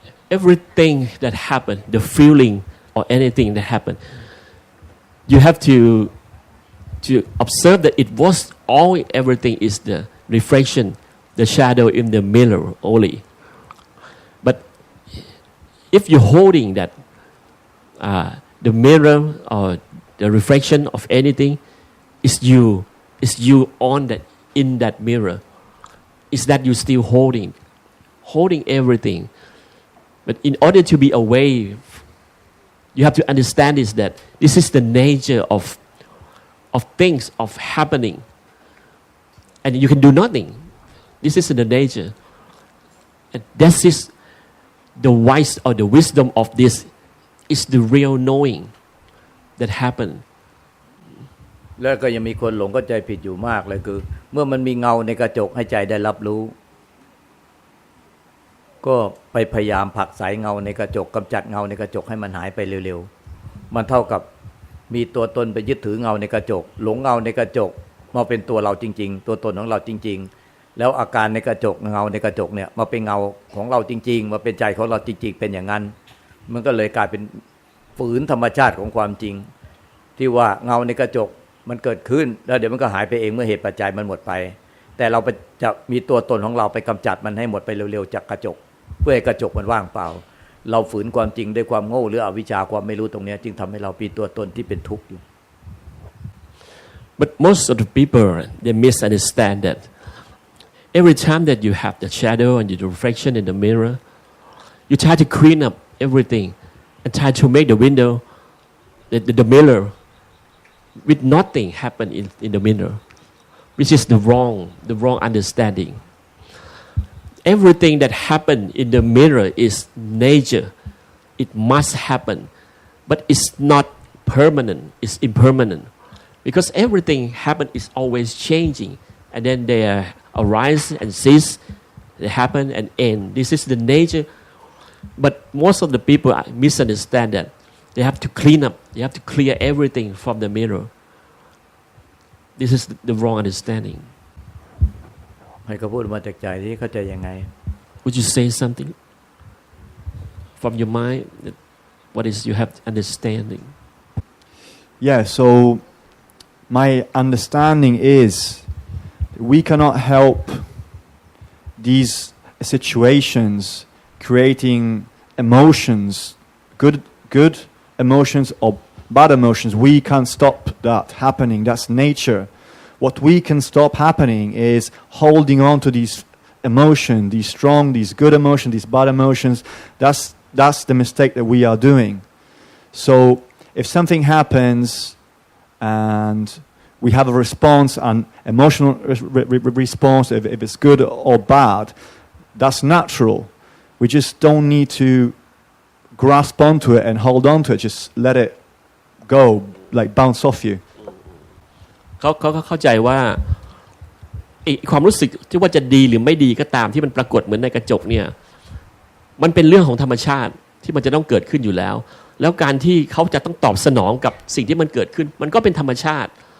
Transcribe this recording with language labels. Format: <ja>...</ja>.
<en>everything that happened the feeling or anything that happened you have to observe that it was all everything is the reflection the shadow in the mirror only but if you're holding that the mirror or the reflection of anything is you on that in that mirror is that you still holding everything but in order to be away you have to understand is that this is the nature of things of happening and you can do nothing this is the nature and this is the wise or the wisdom of this is the real knowing that happened</en> <th>แล้วก็ยังมีคนหลงเข้าใจผิดอยู่มากเลยคือเมื่อมันมีเงาในกระจกให้ใจได้รับรู้ก็ไปพยายามผลักไสเงาในกระจกกำจัดเงาในกระจกให้มันหายไปเร็วๆมันเท่ากับมีตัวตนไปยึดถือเงาในกระจกหลงเงาในกระจกมาเป็นตัวเราจริงๆตัวตนของเราจริงๆแล้วอาการในกระจกเงาในกระจกเนี่ยมาเป็นเงาของเราจริงๆมาเป็นใจของเราจริงๆเป็นอย่างนั้นมันก็เลยกลายเป็นฝืนธรรมชาติของความจริง ที่ว่าเงาในกระจกมันเกิดขึ้นแล้วเดี๋ยวมันก็หายไปเองเมื่อเหตุปัจจัยมันหมดไปแต่เราจะมีตัวตนของเราไปกำจัดมันให้หมดไปเร็วๆจากกระจกเพื่อให้กระจกมันว่างเปล่าเราฝืนความจริงด้วยความโง่หรืออวิชชาความไม่รู้ตรงนี้จึงทำให้เรามีตัวตนที่เป็นทุกข์อยู่</th> <en>but most of the people they misunderstand that every time that you have the shadow and the reflection in the mirror you try to clean up everything and try to make the window the mirror with nothing happen in the mirror which is the wrong understanding everything that happen in the mirror is nature it must happen but it's not permanent it's impermanent because everything happen is always changing and then they arise and cease they happen and end this is the nature but most of the people misunderstand that they have to clean up they have to clear everything from the mirror this is the wrong understanding</en> <th>ให้เขาพูดมาจากใจที่เข้าใจยังไง</th> <en>would you say something from your mind that what is you have understanding yeah so my understanding is we cannot help these situations creating emotions good emotions or bad emotions we can't stop that happening that's nature what we can stop happening is holding on to these emotions these strong these good emotions these bad emotions that's the mistake that we are doing so if something happens and we have a response an emotional response if it's good or bad that's natural we just don't need to grasp onto it and hold on to it just let it go like bounce off you</en> <th>เขาเข้าใจว่าความรู้สึกที่ว่าจะดีหรือไม่ดีก็ตามที่มันปรากฏเหมือนในกระจกเนี่ยมันเป็นเรื่องของธรรมชาติที่มันจะต้องเกิดขึ้นอยู่แล้วแล้วการที่เขาจะต้องตอบสนองกับสิ่งที่มันเกิดขึ้นมันก็เป็นธรรมชาติ</th>